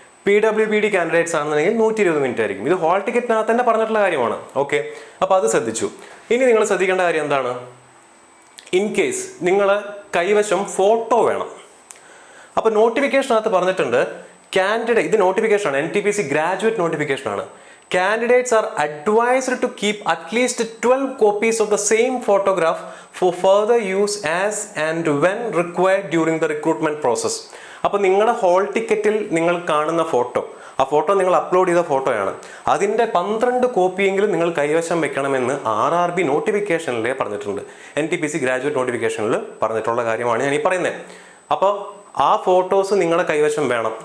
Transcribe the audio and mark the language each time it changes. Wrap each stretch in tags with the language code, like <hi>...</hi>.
<ml>PWBD candidates ആണെന്നുണ്ടെങ്കിൽ 120 minute ആയിരിക്കും. ഇത് ഹോൾ ടിക്കറ്റിനകത്ത് തന്നെ പറഞ്ഞിട്ടുള്ള കാര്യമാണ്. ഓക്കെ, അപ്പോൾ അത് ശ്രദ്ധിച്ചു. ഇനി നിങ്ങൾ ശ്രദ്ധിക്കേണ്ട കാര്യം എന്താണ്? ഇൻ കേസ് നിങ്ങൾ കൈവശം ഫോട്ടോ വേണം. അപ്പോൾ നോട്ടിഫിക്കേഷനകത്ത് പറഞ്ഞിട്ടുണ്ട് കാൻഡിഡേറ്റ്, ഇത് നോട്ടിഫിക്കേഷൻ ആണ്, NTPC ഗ്രാജുവേറ്റ് നോട്ടിഫിക്കേഷൻ ആണ്.</ml> <en>Candidates are advised to keep at least 12 copies of the same photograph for further use as and when required during the recruitment process.</en> <ml>അപ്പോൾ നിങ്ങളുടെ ഹോൾ ടിക്കറ്റിൽ നിങ്ങൾ കാണുന്ന ഫോട്ടോ, ആ ഫോട്ടോ നിങ്ങൾ അപ്ലോഡ് ചെയ്ത ഫോട്ടോയാണ്, അതിൻ്റെ 12 കോപ്പിയെങ്കിലും നിങ്ങൾ കൈവശം വെക്കണമെന്ന് RRB നോട്ടിഫിക്കേഷനിൽ പറഞ്ഞിട്ടുണ്ട്. NTPC ഗ്രാജുവേറ്റ് നോട്ടിഫിക്കേഷനിൽ പറഞ്ഞിട്ടുള്ള കാര്യമാണ് ഞാൻ ഈ പറയുന്നത്. അപ്പോൾ ആ ഫോട്ടോസ് നിങ്ങളുടെ കൈവശം വേണം.</ml>